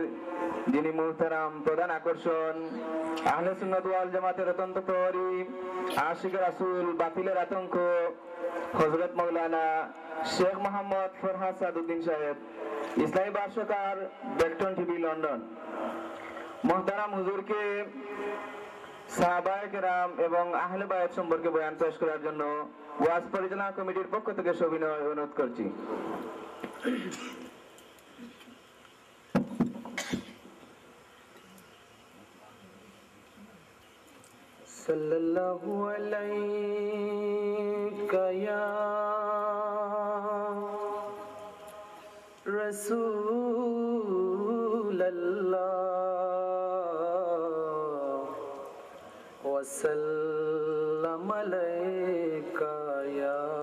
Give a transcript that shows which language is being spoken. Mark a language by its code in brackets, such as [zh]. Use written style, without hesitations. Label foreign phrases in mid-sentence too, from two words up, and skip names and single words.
[bn] যিনি মুহতারাম প্রধান আকর্ষণ আহলে সুন্নাত ওয়াল জামাতের অত্যন্ত প্রহরী আশিক রাসূল বাতিলের আতঙ্ক হযরত মাওলানা শেখ মোহাম্মদ ফরহাদ সাদউদ্দিন সাহেব ইসলামী ভাষ্যকার বেক্টন টিভি লন্ডন মুহতারাম হুজুরকে সাহাবায়ে কেরাম এবং আহলে বায়াত সম্পর্কে বয়ান পেশ করার জন্য ওয়াজ পরিচালনা কমিটির পক্ষ থেকে সবিনয় অনুরোধ করছি। [ar] صلی اللہ علیہ یا رسول اللہ وسلم علیک یا